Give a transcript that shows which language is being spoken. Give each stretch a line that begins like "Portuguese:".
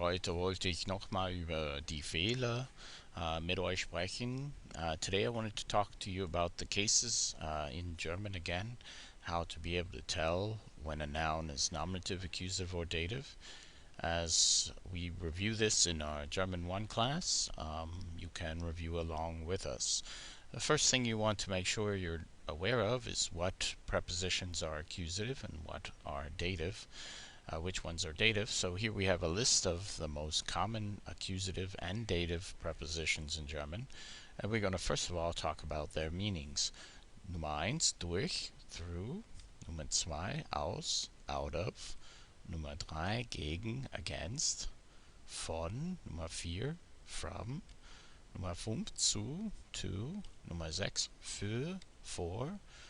German: Heute wollte ich nochmal über die Fehler mit euch sprechen.
English: Today I wanted to talk to you about the cases in German again, how to be able to tell when a noun is nominative, accusative, or dative. As we review this in our German 1 class, you can review along with us. The first thing you want to make sure you're aware of is what prepositions are accusative and what are dative. Which ones are dative. So here we have a list of the most common accusative and dative prepositions in German. And we're going to first of all talk about their meanings.
German: Nummer eins, durch,
English: through.
German: Nummer zwei, aus,
English: out of.
German: Nummer drei, gegen,
English: against.
German: Von. Nummer vier,
English: from.
German: Nummer 5, zu,
English: to.
German: Nummer 6, für,
English: for.